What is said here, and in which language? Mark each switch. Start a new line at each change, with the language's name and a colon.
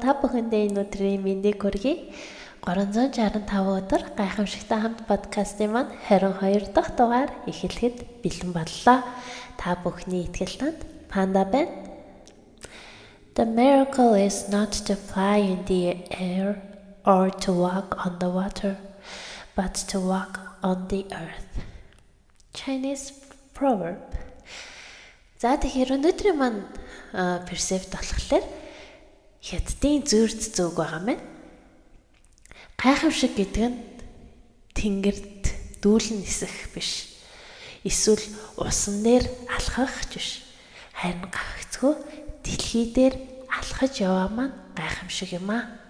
Mongolian: Та бүхэндээ энэ өдрийн мэндийг хүргэе. 365 өдөр гайхамшигтай хамт подкастын маань 22 дахь дугаар эхлэхэд бэлэн боллоо. Та бүхний итгэл танд Панда байна.
English: The miracle is not to fly in the air or to walk on the water, but to walk on the earth. Chinese proverb.
Mongolian: За тэгэхээр өнөөдрийн маань перцепт болохоор хятадын зүрд зүг байгаа мэн. Гайхамшиг гэдэг нь тэнгэрт дүүлэн нисэх биш. Эсвэл усан дээр алхах биш. Харин гагцгүй дэлхий дээр алхаж яваа маань гайхамшиг юм аа.